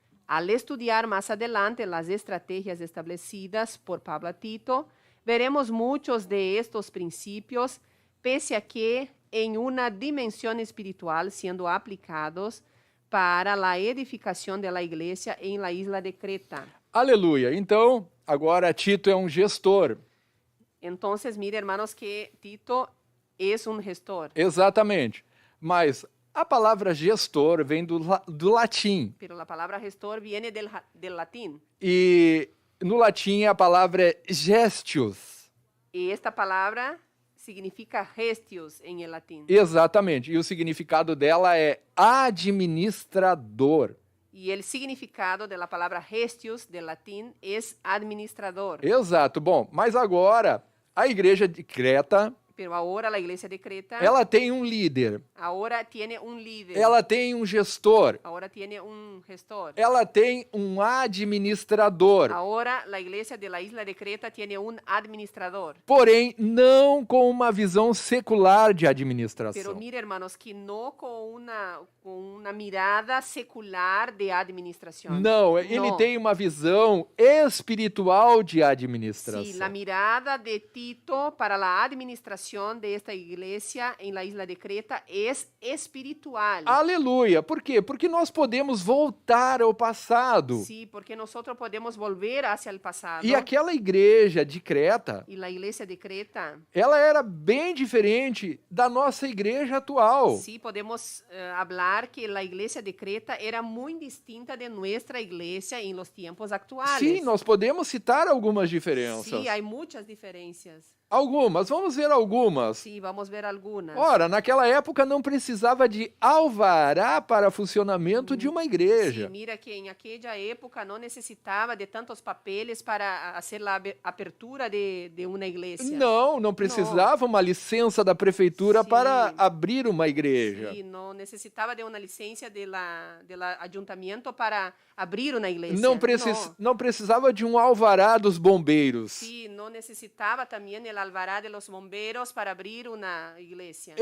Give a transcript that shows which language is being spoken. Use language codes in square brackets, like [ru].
[es] Al estudiar más adelante las estrategias establecidas por Pablo a Tito, veremos muchos de estos principios, pese a que en una dimensión espiritual siendo aplicados para la edificación de la iglesia en la isla de Creta. [pt] Aleluia. Então, agora Tito é um gestor. [es] Entonces, mire, hermanos, que Tito es un gestor. [pt] Exatamente. Mas a palavra gestor vem do latim. [es] Pero la palabra gestor viene del latín. [pt] E no latim a palavra é gestius. [es] Y esta palabra significa gestius en el latín. [pt] Exatamente. E o significado dela é administrador. [es] Y el significado de la palabra gestius del latín es administrador. [pt] Exato. Bom, mas agora a igreja de Creta, [es] Pero ahora la iglesia de Creta, [pt] ela tem um líder, [es] ahora tiene un líder, [pt] ela tem um gestor, [es] ahora tiene un gestor. [pt] ela tem um administrador. [es] Ahora la iglesia de la isla de Creta tiene un administrador. [pt] Porém, não com uma visão secular de [es] Pero [pt] administração. [es] mire, hermanos, que no con una mirada secular de administración. [pt] Não, ele tem uma visão espiritual de administração. [es] Sí, la mirada de Tito para la administración de esta iglesia en la isla de Creta es espiritual. [pt] Aleluia. Por quê? Porque nós podemos voltar ao passado. [es] Sí, porque nosotros podemos volver hacia el pasado. [pt] E aquela igreja de Creta, [es] Y la iglesia de Creta, [pt] ela era bem diferente da nossa igreja atual. [es] sí, podemos hablar que la iglesia de Creta era muy distinta de nuestra iglesia en los tiempos actuales. [pt] Sim, nós podemos citar algumas diferenças. [es] Sí, hay muchas diferencias. [pt] Algumas, vamos ver algumas. [es] Sí, vamos ver algunas. [pt] Ora, naquela época não precisava de alvará para funcionamento de uma [es] Sí, [pt] igreja. [es] mira que en aquella época no necesitaba de tantos papeles para hacer la apertura de una iglesia. [pt] Não precisava uma licença da prefeitura Sim. para abrir uma igreja. [es] Sí, no necesitaba de una licencia del ayuntamiento para abrir una iglesia. [pt] Não precisava de um alvará dos bombeiros. [es] Sí, no necesitaba también el alvará de los bomberos para abrir una iglesia.